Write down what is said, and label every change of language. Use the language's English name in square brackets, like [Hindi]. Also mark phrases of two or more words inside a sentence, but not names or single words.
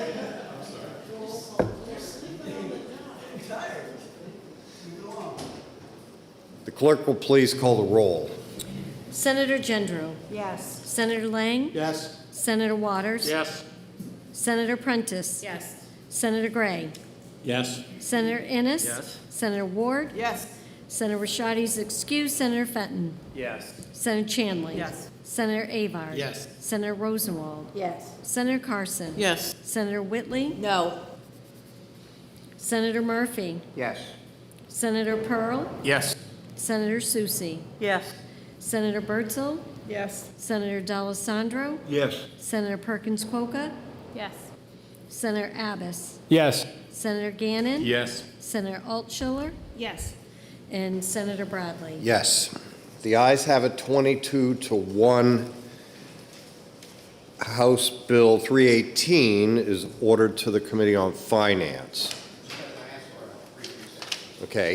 [English] The clerk will please call the roll. Senator Gendreau? Yes. Senator Lang? Yes. Senator Waters? Yes. Senator Prentice? Yes. Senator Gray? Yes. Senator Innes? Yes. Senator Ward? Yes. Senator Rishardi's excused. Senator Fenton? Yes. Senator Chanley? Yes. Senator Avard? Yes. Senator Rosenwald? Yes. Senator Carson? Yes. Senator Whitley? No. Senator Murphy? Yes. Senator Pearl? Yes. Senator Susie? Yes. Senator Bertzel? Yes. Senator D'Alessandro? Yes. Senator Perkins Quokka? Yes. Senator Abbas? Yes. Senator Gannon? Yes. Senator Altschiller? Yes. And Senator Bradley? Yes. The ayes have it 22-1. House Bill 318 is ordered to the Committee on Finance. Okay.